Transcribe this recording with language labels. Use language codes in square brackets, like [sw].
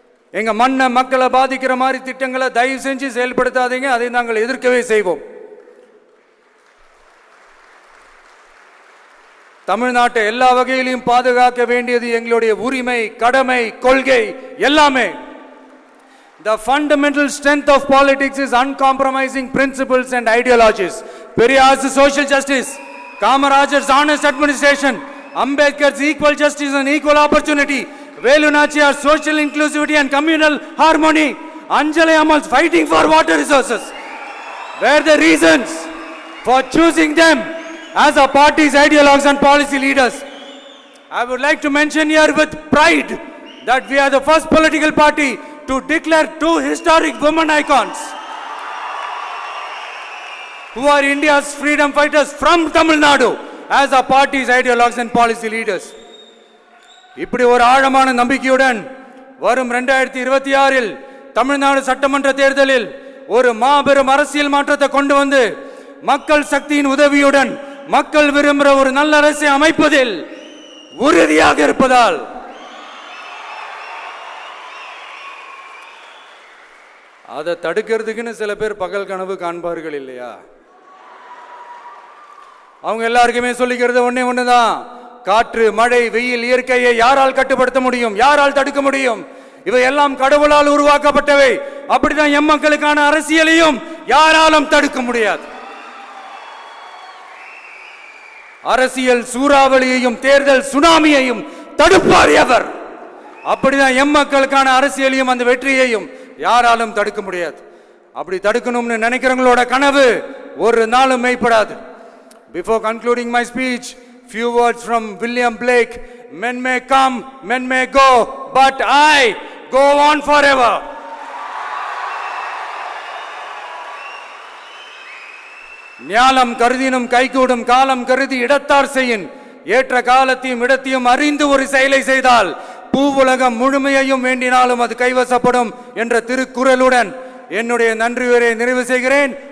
[ta] எங்க மண்ணை, மக்களை பாதிக்கிற மாதிரி திட்டங்களை தயவு செஞ்சு செயல்படுத்தாதீங்க. அதை நாங்கள் எதிர்க்கவே செய்வோம். தமிழ்நாட்டை எல்லா வகையிலும் பாதுகாக்க வேண்டியது எங்களுடைய உரிமை, கடமை, கொள்கை எல்லாமே. [en] The fundamental strength of politics is uncompromising principles and ideologies. Periyar's social justice, Kamarajar's honest administration, Ambedkar's equal justice and equal opportunity, Velu Nachiyar's social inclusivity and communal harmony, Anjali Amal's fighting for water resources were the reasons for choosing them as our party's ideologues and policy leaders. I would like to mention here with pride that we are the first political party to declare two historic women icons who are India's freedom fighters from Tamil Nadu as our party's ideologues and policy leaders. [ta] இப்படி ஒரு ஆழமான நம்பிக்கையுடன் வரும் 2026இல் தமிழ்நாடு சட்டமன்ற தேர்தலில் ஒரு மாபெரும் அரசியல் மாற்றத்தை கொண்டு வந்து மக்கள் சக்தியின் உதவியுடன் மக்கள் விரும்புகிற ஒரு நல்ல அரசை அமைப்பதில் உறுதியாக இருப்பதால் அதை தடுக்கிறதுக்குன்னு சில பேர் பகல் கனவு காண்பார்கள் இல்லையா? அவங்க எல்லாருக்குமே சொல்லிக்கிறது ஒண்ணுதான், காற்று மழை வெயில் இயற்கையை யாரால் கட்டுப்படுத்த முடியும், யாரால் தடுக்க முடியும்? இவை எல்லாம் கடவுளால் உருவாக்கப்பட்டவை. அப்படிதான் எம் மக்களுக்கான அரசியலையும் யாராலும் தடுக்க முடியாது. அரசியல் சூறாவளியையும் தேர்தல் சுனாமியையும் தடுப்பார் எவர். அப்படிதான் எம் மக்களுக்கான அரசியலையும் அந்த வெற்றியையும் யாராலும் தடுக்க முடியாது. அப்படி தடுக்கணும்னு நினைக்கிறவங்களோட கனவு ஒரு நாளும் மெய்ப்படாது. [en] Before concluding my speech, few words from William Blake. Men may come, men may go, but I go on forever. [ta] ஞாலம் கருதினும் கைகூடும் காலம் கருதி இடத்தார் செய்யின் ஏற்ற காலத்தையும் இடத்தையும் அறிந்து ஒரு செயலை செய்தால் பூவுலகம் முழுமையையும் வேண்டினாலும் அது கைவசப்படும் என்ற திருக்குறளுடன் என்னுடைய நன்றி உரையை நிறைவு செய்கிறேன்.